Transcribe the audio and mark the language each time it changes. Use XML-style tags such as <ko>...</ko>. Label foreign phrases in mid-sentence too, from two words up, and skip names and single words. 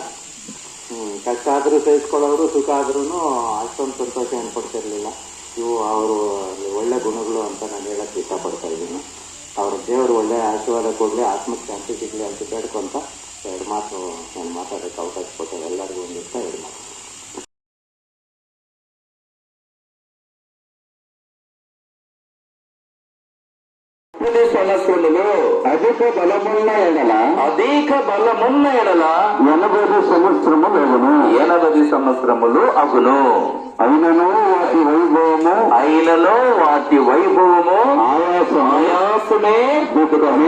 <kn>ಕಷ್ಟ ಆದರೂ ಸಹಿಸ್ಕೊಳ್ಳೋರು, ಸುಖ ಆದ್ರೂ ಅಷ್ಟೊಂದು ಸಂತೋಷ ಏನ್ಪಡ್ತಿರ್ಲಿಲ್ಲ. ಇವು ಅವರು ಒಳ್ಳೆ ಗುಣಗಳು ಅಂತ ನಾನು ಹೇಳಕ್ಕೆ ಇಷ್ಟಪಡ್ತಾ ಇದ್ದೀನಿ. ಅವ್ರ ದೇವರು ಒಳ್ಳೆ ಆಶೀರ್ವಾದ ಕೊಡಲಿ, ಆತ್ಮಕ್ಕೆ ಶಾಂತಿ ಸಿಗಲಿ ಅಂತ ಕೇಳ್ಕೊಂತ ಎರಡು ಮಾತು ನಾನು ಮಾತಾಡೋಕ್ಕೆ ಅವಕಾಶ ಕೊಟ್ಟೆ. ಎಲ್ಲರಿಗೂ ಒಂದಿಷ್ಟ ಎರಡು ಮಾತು.</kn> <te>సంవత్సరములు అధిక బలమున్న ఎడల 80 సంవత్సరములు అగును. 80 సంవత్సరములు అగును. అయినను వాటి వైభవము ఆయాసమే దుఃఖమే.</te>